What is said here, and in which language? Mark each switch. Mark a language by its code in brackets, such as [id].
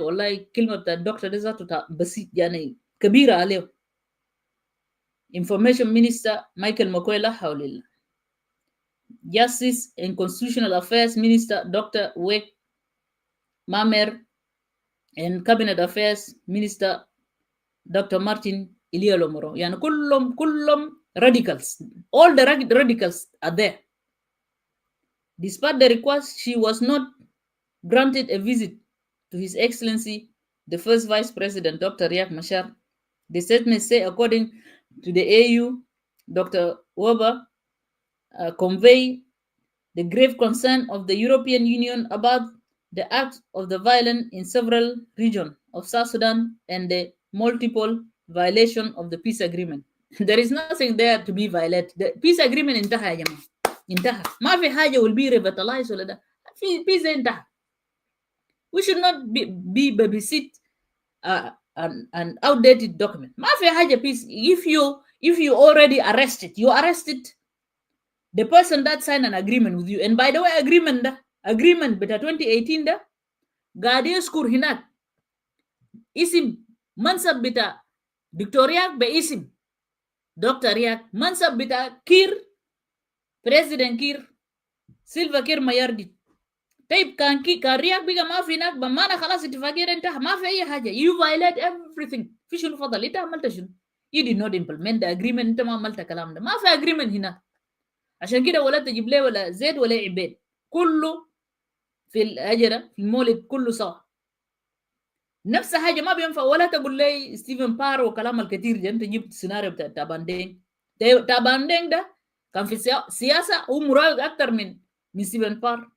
[ar] والله كلمة بتاع الدكتور ده ذاته بسيط يعني كبيرة عليه. [en] Information Minister Michael Makwela [ar] حول [en] Justice and Constitutional Affairs Minister Dr. Wek Mamer and Cabinet Affairs Minister Dr. Martin Iliolomoro. [ar] يعني كلهم radicals. [en] All the radicals are there. Despite the request, she was not granted a visit to His Excellency, the first Vice President, Dr. Riek Machar. The statement say, according to the AU, Dr. Weber convey the grave concern of the European Union about the act of the violence in several regions of South Sudan and the multiple violation of the peace agreement. There is nothing there to be violated. The peace agreement [ar] انتهى يا جماعة. انتهى. ما في حاجة [en] will be revitalized [ar] ولا ده. في peace انتهى. [en] We should not be babysit an outdated document. [ar] ما في حاجة peace. [en] If you already arrested, you arrested the person that signed an agreement with you. And by the way, agreement [ar] بتاع 2018 ده قاعد يذكر هناك اسم منصب بتاع دكتور رياك باسم دكتور رياك، منصب بتاع كير بريزيدنت كير سيلفا كير مايارديت. طيب كان رياك بقى ما في هناك بمعنى خلاص اتفاقية انتهى، ما في اي حاجة. [en] You violate everything. [ar] في شنو فضل؟ انت عملت شنو؟ [en] You did not implement the agreement. [ar] انت ما عملت كلام ده. ما في agreement هناك. عشان كده ولا تجيب ليه ولا زيد ولا عبيد، كله في الأجرة في المولد كله سوا. نفس حاجة ما بينفع. ولا تقول لي ستيفن بار وكلام الكثير ده. انت جبت سيناريو بتاع تاباندين ده كان في سياسة هو مراقب أكتر من ستيفن بار.